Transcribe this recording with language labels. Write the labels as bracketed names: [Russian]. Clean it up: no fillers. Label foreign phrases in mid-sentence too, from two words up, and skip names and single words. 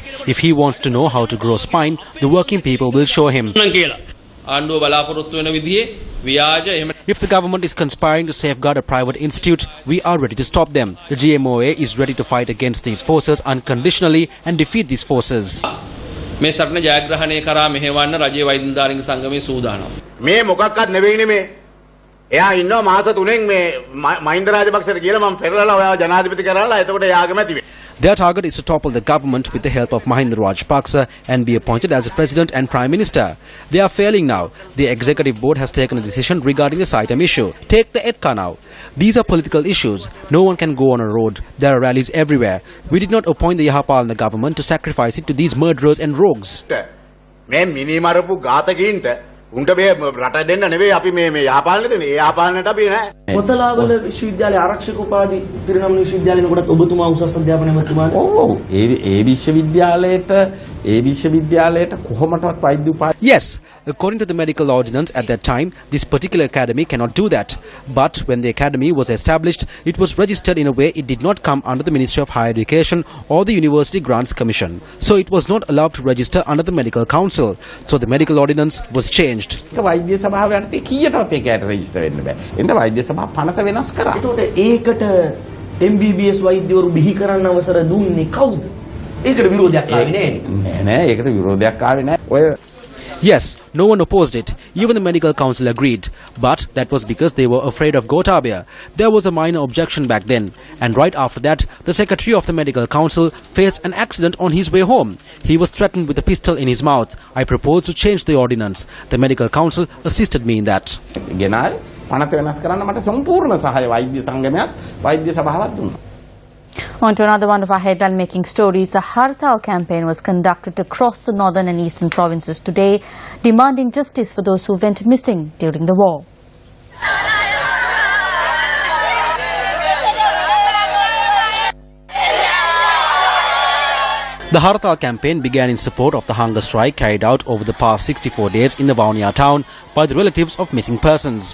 [English] If he wants to know how to grow spine, the working people will show him. If the government is conspiring to safeguard a private institute, we are ready to stop them. The GMOA is ready to fight against these forces unconditionally and defeat these forces. [Sinhala] එයා ඉන්නවා මාස 3න් මේ මහින්ද රාජපක්ෂට කියලා මම පෙරලලා ඔයාව ජනාධිපති කරලා එතකොට එයා කැමති වෙයි. [English] Their target is to topple the government with the help of Mahinda Rajapaksa and be appointed as a president and prime minister. They are failing now. The executive board has taken a decision regarding the SITEM issue. Take the ETCA now. These are political issues. No one can go on a road. There are rallies everywhere. We did not appoint the Yahapalana government to sacrifice it to these murderers and rogues. [Sinhala] මේ මිනි මරපු ඝාතකයින්ට උන්ට මේ රට දෙන්න නෙවෙයි අපි මේ යහපාලන දෙන්නේ. ඒ යහපාලනට අපි නෑ. කොතලාවල විශ්වවිද්‍යාලයේ ආරක්ෂක උපාධි පිරිනමන විශ්වවිද්‍යාලේ කොටත් ඔබතුමා උසස් අධ්‍යාපන මන්ත්‍රීතුමා. ඔව් ඒ විශ්වවිද්‍යාලයට කොහොමදවත් වෛද්‍ය උපාධි. [English] Yes, according to the medical ordinance at that time, this particular academy cannot do that. But when the academy was established, it was registered in a way it did not come under the Ministry of Higher Education or the University Grants Commission. So it was not allowed to register under the Medical Council. So the medical ordinance was changed. [Sinhala] වෛද්‍ය සභාව යටතේ කීයටවත් ඒකට රෙජිස්ටර් වෙන්න බෑ. එතන වෛද්‍ය සභාව පනත වෙනස් කරා. ඒකට ඒකට MBBS වෛද්‍යවරු බිහි කරන්න අවසර දුන්නේ කවුද? ඒකට විරෝධයක් ආවේ නෑනේ. නෑ ඒකට විරෝධයක් ආවේ නෑ. ඔය [English] Yes, no one opposed it. Even the medical council agreed. But that was because they were afraid of Gotabaya. There was a minor objection back then. And right after that, the secretary of the medical council faced an accident on his way home. He was threatened with a pistol in his mouth. I proposed to change the ordinance. The medical council assisted me in that. ගෙනාවේ පනත වෙනස් කරන්න මට සම්පූර්ණ සහාය වෛද්‍ය සංගමයත් වෛද්‍ය සභාවත් දුන්නා. On to another one of our headline-making stories. A Hartal campaign was conducted across the northern and eastern provinces today, demanding justice for those who went missing during the war. The Hartal campaign began in support of the hunger strike carried out over the past 64 days in the Vaunia town by the relatives of missing persons.